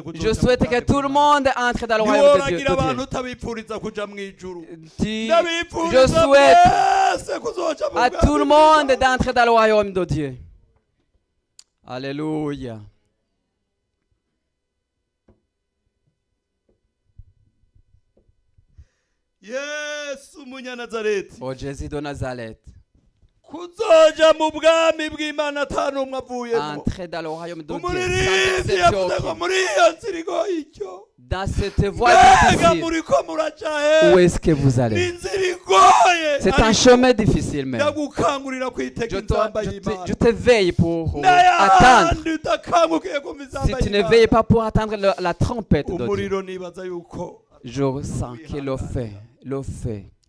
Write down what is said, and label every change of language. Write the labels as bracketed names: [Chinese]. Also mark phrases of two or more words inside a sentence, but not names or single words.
[French] Je souhaite que tout le monde entre dans le royaume de Dieu. Je souhaite à tout le monde d'entrer dans le royaume de Dieu. Alléluia. [Rundi] Yesu Munyanazareti. [French] Ô Jésus de Nazareth. [Rundi] Kuzoja mu bwami bw'Imana atanumwe avuyemo. [French] Entrez dans le royaume de Dieu. [Rundi] Umuririmbyi yavuze ngo muri iyo nzira igoye icyo. [French] Dans cette voie difficile, où est-ce que vous allez? C'est un chemin difficile même. Je te veille pour attendre. Si tu ne veilles pas pour attendre la trompette de Dieu, je sens que le fait.